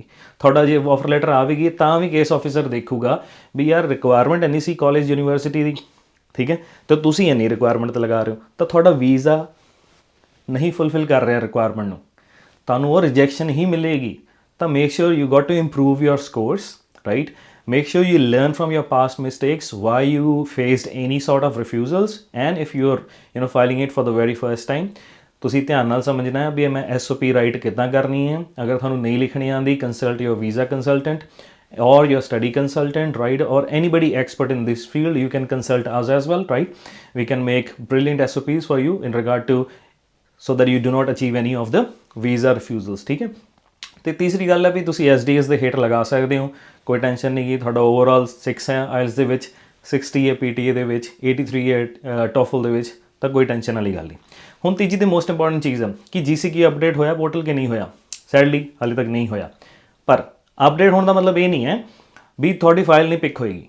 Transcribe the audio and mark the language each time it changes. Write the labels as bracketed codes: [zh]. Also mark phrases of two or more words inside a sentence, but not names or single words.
[pa] ਤੁਹਾਡਾ ਜੇ ਆਫਰ ਲੈਟਰ ਆਵੇਗੀ ਤਾਂ ਵੀ ਕੇਸ ਆਫਿਸਰ ਦੇਖੂਗਾ ਵੀ ਯਾਰ ਰਿਕੁਆਇਰਮੈਂਟ ਇੰਨੀ ਸੀ ਕਾਲਜ ਯੂਨੀਵਰਸਿਟੀ ਦੀ, ਠੀਕ ਹੈ, ਤਾਂ ਤੁਸੀਂ ਇੰਨੀ ਰਿਕੁਆਇਰਮੈਂਟ 'ਤੇ ਲਗਾ ਰਹੇ ਹੋ, ਤਾਂ ਤੁਹਾਡਾ ਵੀਜ਼ਾ ਨਹੀਂ ਫੁਲਫਿਲ ਕਰ ਰਿਹਾ ਰਿਕੁਆਇਰਮੈਂਟ ਨੂੰ, ਤੁਹਾਨੂੰ ਉਹ ਰਿਜੈਕਸ਼ਨ ਹੀ ਮਿਲੇਗੀ। [en] ਤਾਂ make sure you got to improve your scores, right. Make sure you learn from your past mistakes, why you faced any sort of refusals, and if you're filing it for the very first time, [pa] ਤੁਸੀਂ ਧਿਆਨ ਨਾਲ ਸਮਝਣਾ ਹੈ ਵੀ ਮੈਂ SOP ਰਾਈਟ ਕਿੱਦਾਂ ਕਰਨੀ ਹੈ। ਅਗਰ ਤੁਹਾਨੂੰ ਨਹੀਂ ਲਿਖਣੀ ਆਉਂਦੀ, [en] consult your visa consultant or your study consultant, right, or anybody expert in this field. You can consult us as well, right? We can make brilliant SOPs for you in regard to, so that you do not achieve any of the visa refusals, [pa] ਠੀਕ ਹੈ। ਤੇ ਤੀਸਰੀ ਗੱਲ ਹੈ ਵੀ ਤੁਸੀਂ SDS ਦੇ ਹੇਠ ਲਗਾ ਸਕਦੇ ਹੋ, ਕੋਈ ਟੈਨਸ਼ਨ ਨਹੀਂ ਗੀ। ਤੁਹਾਡਾ ਓਵਰਆਲ 6 ਹੈ ਆਇਲਸ ਦੇ ਵਿੱਚ, 60 ਹੈ PTA ਦੇ ਵਿੱਚ, 83 ਹੈ ਟੋਫਲ ਦੇ ਵਿੱਚ, ਤਾਂ ਕੋਈ ਟੈਨਸ਼ਨ ਵਾਲੀ ਗੱਲ ਨਹੀਂ। ਹੁਣ ਤੀਜੀ ਤੇ [en] most important [pa] ਚੀਜ਼ ਹੈ ਕਿ GCQ ਅਪਡੇਟ ਹੋਇਆ ਪੋਰਟਲ ਕਿ ਨਹੀਂ ਹੋਇਆ। ਸੈਡਲੀ ਹਾਲੇ ਤੱਕ ਨਹੀਂ ਹੋਇਆ, ਪਰ ਅਪਡੇਟ ਹੋਣ ਦਾ ਮਤਲਬ ਇਹ ਨਹੀਂ ਹੈ ਵੀ ਤੁਹਾਡੀ ਫਾਈਲ ਨਹੀਂ ਪਿਕ ਹੋਏਗੀ।